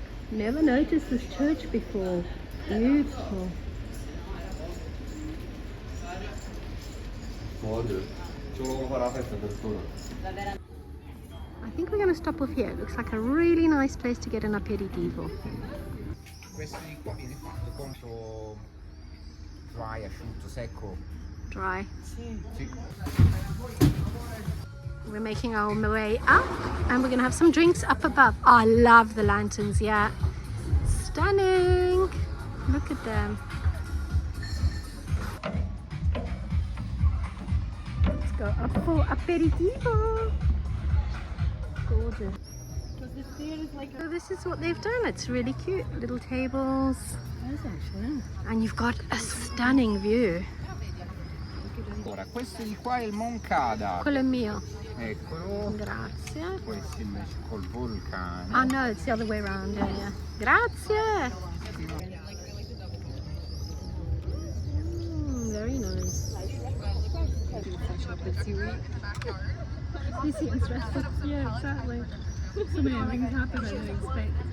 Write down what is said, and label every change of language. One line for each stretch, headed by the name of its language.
English: Never noticed this church before. Beautiful. I think we're going to stop off here. It looks like a really nice place to get an aperitivo.
Italian: Questo di qua viene fatto contro dry, asciutto, secco.
English: Dry.
Italian: Sì.
English: We're making our way up and we're going to have some drinks up above. Oh, I love the lanterns, yeah. Stunning. Look at them. Let's go up for aperitivo. Gorgeous. So this is what they've done. It's really cute. Little tables. And you've got a stunning view.
Italian: Ora, questo di qua è il Moncada. Quello è mio. Eccolo. Grazie. Questo invece col vulcano.
English: Oh no, it's the other way around. Yeah, yeah. Grazie. Very nice. This is stressful. Yeah, exactly. So many things happen I didn't expect.